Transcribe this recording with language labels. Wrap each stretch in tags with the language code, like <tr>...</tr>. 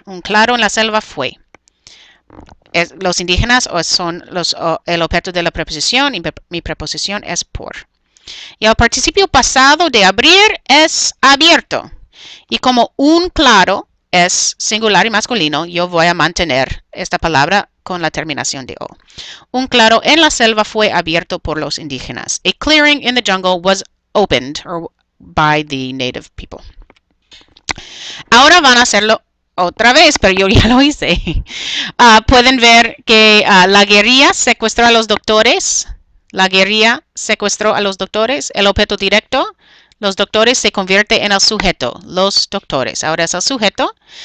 <es>Un claro en la selva fue. Los indígenas son el objeto de la preposición y mi preposición es por. Y el participio pasado de abrir es abierto. Y como un claro es singular y masculino, yo voy a mantener esta palabra con la terminación de O. Un claro en la selva fue abierto por los indígenas.</es> <en>A clearing in the jungle was opened by the native people.</en> <es>Ahora van a hacerlo otra vez, pero yo ya lo hice. Pueden ver que la guerrilla secuestró a los doctores. La guerrilla secuestró a los doctores. El objeto directo, los doctores, se convierte en el sujeto. Los doctores. Ahora es el sujeto.</es>